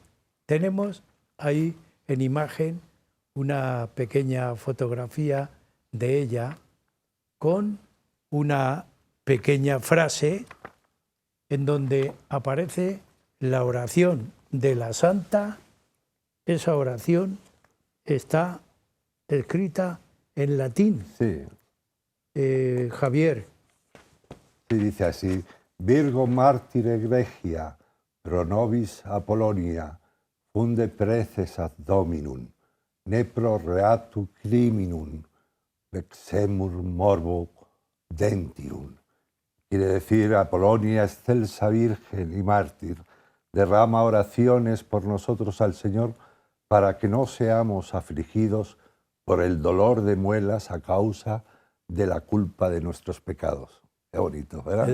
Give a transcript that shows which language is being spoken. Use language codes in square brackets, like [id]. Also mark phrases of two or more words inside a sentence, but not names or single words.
[es] Tenemos ahí en imagen una pequeña fotografía de ella con una pequeña frase en donde aparece la oración de la santa. Esa oración está escrita en latín. Sí, Javier, sí, dice así: [la] Virgo martire egregia, pro nobis Apolonia, funde preces ad Dominum, ne pro reatu criminum, vexemur morbo dentium. [es] Quiere decir, Apolonia, excelsa virgen y mártir, derrama oraciones por nosotros al Señor para que no seamos afligidos por el dolor de muelas a causa de la culpa de nuestros pecados. Qué bonito, ¿verdad?